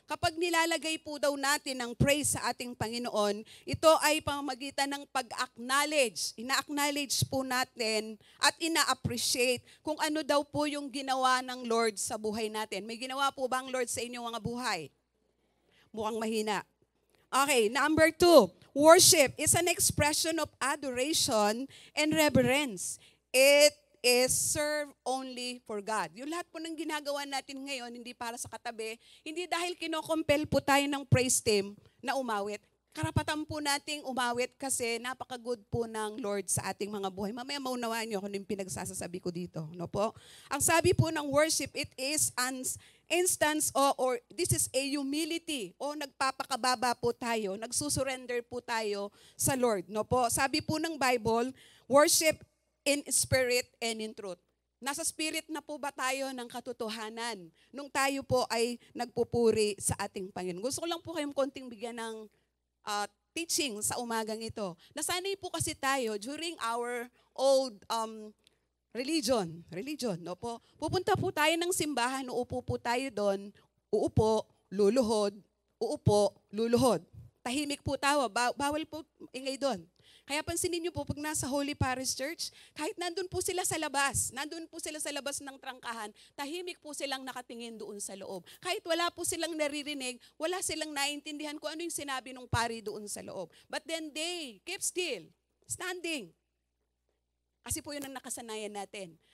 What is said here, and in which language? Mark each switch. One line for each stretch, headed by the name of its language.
Filipino: Kapag nilalagay po daw natin ang praise sa ating Panginoon, ito ay pamamagitan ng pag-acknowledge. Ina-acknowledge po natin at ina-appreciate kung ano daw po yung ginawa ng Lord sa buhay natin. May ginawa po ba ang Lord sa inyong mga buhay? Mukhang mahina.
English: Okay, number 2, worship is an expression of adoration and reverence. It is served only for God.
Filipino: Yung lahat po ng ginagawa natin ngayon, hindi para sa katabi, hindi dahil kinokompel po tayo ng praise team na umawit. Karapatan po nating umawit kasi napaka-good po ng Lord sa ating mga buhay. Mamaya maunawaan niyo kung yung pinagsasasabi ko dito. No po? Ang sabi po ng worship,
English: it is an instance or this is a humility
Filipino: o nagpapakababa po tayo, nagsusurrender po tayo sa Lord. No po? Sabi po ng Bible,
English: worship in spirit and in truth.
Filipino: Nasa spirit na po ba tayo ng katotohanan nung tayo po ay nagpupuri sa ating Panginoon? Gusto ko lang po kayong konting bigyan ng teaching sa umagang ito. Nasanay po kasi tayo
English: during our old religion,
Filipino: no po. Pupunta po tayo ng simbahan, uupo po tayo doon, uupo, luluhod, uupo, luluhod. Tahimik po tayo, bawal po ingay doon. Kaya pansinin niyo po, pag nasa Holy Parish Church, kahit nandun po sila sa labas ng trangkahan, tahimik po silang nakatingin doon sa loob. Kahit wala po silang naririnig, wala silang naiintindihan kung ano yung sinabi ng pari doon sa loob.
English: But then they keep still, standing.
Filipino: Kasi po yun ang nakasanayan natin.